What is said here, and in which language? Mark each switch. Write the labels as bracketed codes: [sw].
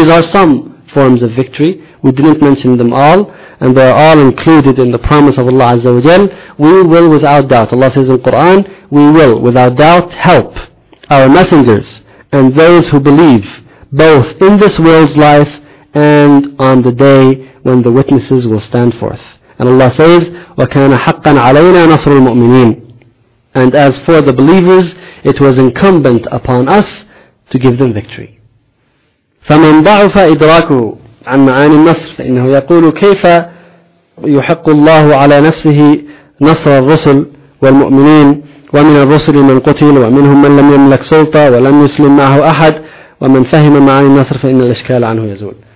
[en] These are some forms of victory. We didn't mention them all, and they are all included in the promise of Allah Azza wa Jal. We will without doubt, Allah says in the Quran, we will without doubt help our messengers and those who believe, both in this world's life and on the day when the witnesses will stand forth. And Allah says, [ar] وَكَانَ حَقًّا عَلَيْنَا نَصْرُ الْمُؤْمِنِينَ. [en] And as for the believers, it was incumbent upon us to give them victory. [ar] فَمَنْ ضَعُفَ إِدْرَاكُ عَنْ مَعَانِ النَّصْرِ فَإِنَّهُ يَقُولُ كَيْفَ يُحَقُّ اللَّهُ عَلَى نَفْسِهِ نَصْرَ الرُّسُلِ وَالْمُؤْمِنِينَ وَمِنَ الرُّسُلِ مَنْ قُتِلَ وَمِنْهُمْ مَنْ لَمْ يَمْلَكْ سُلْطَةً وَلَمْ يُسْلِمْ مَعَهُ أَحَدٌ وَمَنْ فَهِمَ مَعَانِ النَّصْرِ فَإِنَّ الْإِشْكَالَ عَنْهُ يَزُولُ.